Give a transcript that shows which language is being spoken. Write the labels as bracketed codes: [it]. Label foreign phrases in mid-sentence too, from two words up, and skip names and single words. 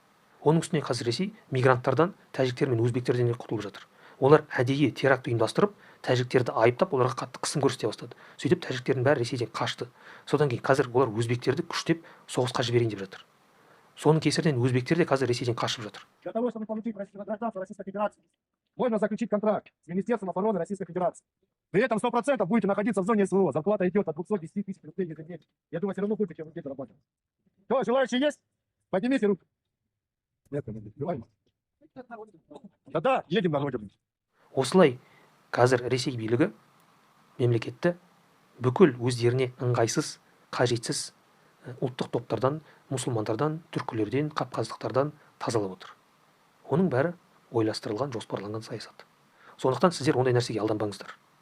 [kk] Оның үстіне қазір Ресей мигранттардан, тәжіктер мен өзбектерден құтылып жатыр. Олар әдейі теракт ұйымдастырып, тәжіктерді айыптап, оларға қатты қысым көрсете бастады. Сөйтіп, тәжіктердің бәрі Ресейден қашты. Содан кейін қазір олар өзбектерді күштеп соғысқа жіберейін деп жатыр. Соның кесірінен өзбектер де қазір Ресейден қашып жатыр. [ru] Для того, чтобы получить гражданство Российской Федерации, можно заключить контракт с Министерством обороны Российской Федерации. При этом 100% будете находиться в зоне СВО. Зарплата идет от 210 тысяч рублей ежедневно. Я думаю, все равно будет, чем где-то работать. Кто, желающие есть? Поднимите руку. Нет, да, едем на родину. [kk] Осылай қазір Ресей билігі мемлекетті бүкіл өздеріне ыңғайсыз, қажетсіз ұлттық топтардан, мұсылмандардан, түркілерден, қапқаздықтардан тазалап отыр. Оның бәрі ойластырылған, жоспарланған саясат. Сондықтан сіздер ондай нәрсеге алданбаңыздар.